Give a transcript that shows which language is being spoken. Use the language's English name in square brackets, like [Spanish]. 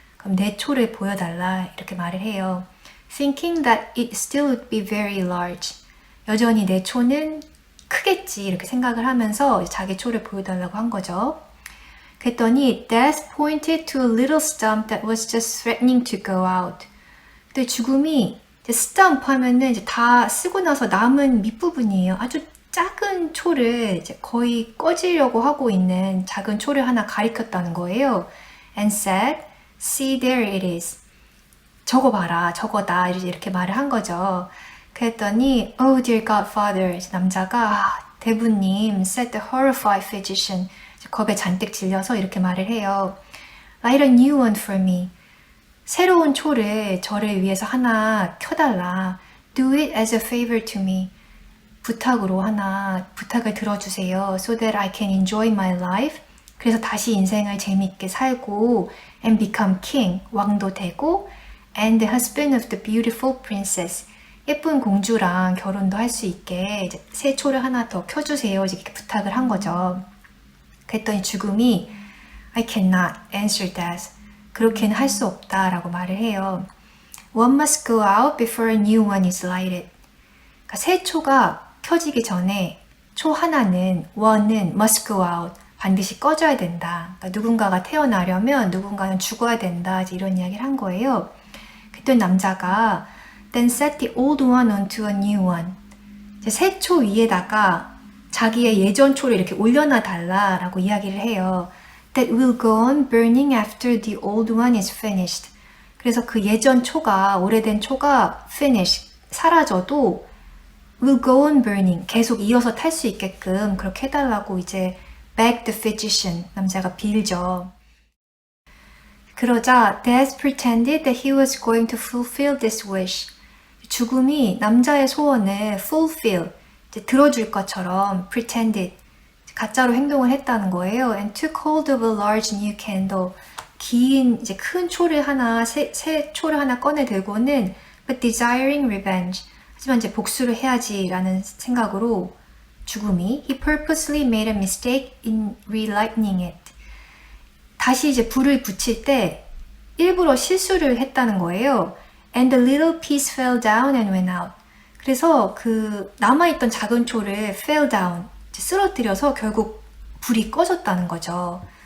[Korean] 그럼 내 초를 보여달라 이렇게 말을 해요. [English] Thinking that it still would be very large. [Korean] 여전히 내 초는 크겠지 이렇게 생각을 하면서 자기 초를 보여달라고 한 거죠. 그랬더니 [English] Death pointed to a little stump that was just threatening to go out. [Korean] 근데 죽음이 stump 하면은 이제 다 쓰고 나서 남은 밑부분이에요. 아주 작은 초를 이제 거의 꺼지려고 하고 있는 작은 초를 하나 가리켰다는 거예요. [English] And said, see there it is. [Korean] 저거 봐라, 저거다 이렇게 말을 한 거죠. 그랬더니 [English] Oh dear Godfather, [Korean] 남자가 대부님 [English] said the horrified physician. [Korean] 겁에 잔뜩 질려서 이렇게 말을 해요. [English] Light a new one for me. [Korean] 새로운 초를 저를 위해서 하나 켜달라. [English] Do it as a favor to me. [Korean] 부탁으로 하나 부탁을 들어주세요. [English] So that I can enjoy my life. [Korean] 그래서 다시 인생을 재밌게 살고 [English] and become king, [Korean] 왕도 되고 [English] and the husband of the beautiful princess. [Korean] 예쁜 공주랑 결혼도 할 수 있게 이제 새 초를 하나 더 켜주세요. 이렇게 부탁을 한 거죠. 그랬더니 죽음이 [English] I cannot answer that. [Korean] 그렇게는 할 수 없다라고 말을 해요. [English] One must go out before a new one is lighted. [Korean] 그러니까 새 초가 켜지기 전에 초 하나는 one은 [English] must go out. [Korean] 반드시 꺼져야 된다. 그러니까 누군가가 태어나려면 누군가는 죽어야 된다. 이런 이야기를 한 거예요. 그랬더니 남자가 [English] Then set the old one onto a new one. [Korean] 새 초 위에다가 자기의 예전 초를 이렇게 올려놔 달라라고 이야기를 해요. [English] That will go on burning after the old one is finished. [Korean] 그래서 그 예전 초가, 오래된 초가 finish, 사라져도 [English] will go on burning, [Korean] 계속 이어서 탈 수 있게끔 그렇게 해달라고 이제 [English] beg the physician, [Korean] 남자가 빌죠. 그러자 [English] Death pretended that he was going to fulfill this wish. [Korean] 죽음이 남자의 소원을 fulfill, 들어줄 것처럼 pretended, 가짜로 행동을 했다는 거예요. [English] And took hold of a large new candle. [Korean] 긴 이제 큰 초를 하나, 새 초를 하나 꺼내 들고는 [English] but desiring revenge. [Korean] 하지만 이제 복수를 해야지라는 생각으로 죽음이 [English] he purposely made a mistake in relighting it. [Korean] 다시 이제 불을 붙일 때 일부러 실수를 했다는 거예요. [English] And the little piece fell down and went out. [Korean] 그래서 그 남아있던 작은 초를 fell down, 쓰러뜨려서 결국 불이 꺼졌다는 거죠.